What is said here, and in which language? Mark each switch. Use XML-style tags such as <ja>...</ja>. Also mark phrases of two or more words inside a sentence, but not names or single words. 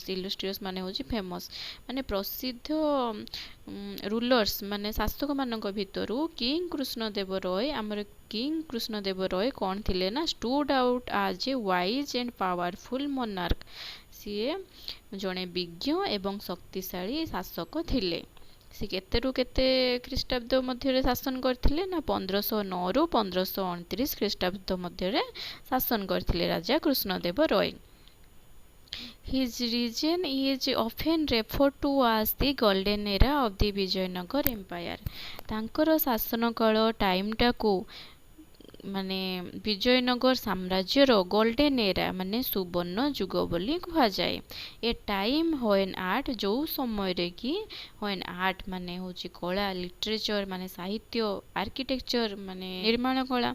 <or>ଇଲୁଷ୍ଟ୍ରିୟସ୍ ମାନେ ହେଉଛି ଫେମସ୍ ମାନେ ପ୍ରସିଦ୍ଧ ରୁଲର୍ସ ମାନେ ଶାସକମାନଙ୍କ ଭିତରୁ କିଙ୍ଗ କୃଷ୍ଣଦେବ ରୟ ଆମର କିଙ୍ଗ କୃଷ୍ଣଦେବ ରୟ କ'ଣ ଥିଲେ ନା</or> <en>stood out as a wise and powerful monarch.</en> <or>ସିଏ ଜଣେ ବିଜ୍ଞ ଏବଂ ଶକ୍ତିଶାଳୀ ଶାସକ ଥିଲେ। ସେ କେତେରୁ କେତେ ଖ୍ରୀଷ୍ଟାବ୍ଦ ମଧ୍ୟରେ ଶାସନ କରିଥିଲେ ନା 1509ରୁ 1529 ଖ୍ରୀଷ୍ଟାବ୍ଦ ମଧ୍ୟରେ ଶାସନ କରିଥିଲେ ରାଜା କୃଷ୍ଣଦେବ ରୟ।</or> <en>His reign is often referred to as the golden era of the Vijayanagar Empire.</en> <or>ତାଙ୍କର ଶାସନ କାଳ ଟାଇମଟାକୁ ମାନେ ବିଜୟନଗର ସାମ୍ରାଜ୍ୟର</or> <en>golden era</en> <or>ମାନେ ସୁବର୍ଣ୍ଣ ଯୁଗ ବୋଲି କୁହାଯାଏ।</or> <en>a time when art</en> <or>ଯେଉଁ ସମୟରେ କି</or> <en>when art</en> <or>ମାନେ ହେଉଛି କଳା, ଲିଟରେଚର ମାନେ ସାହିତ୍ୟ, ଆର୍କିଟେକ୍ଚର ମାନେ ନିର୍ମାଣ କଳା।</or>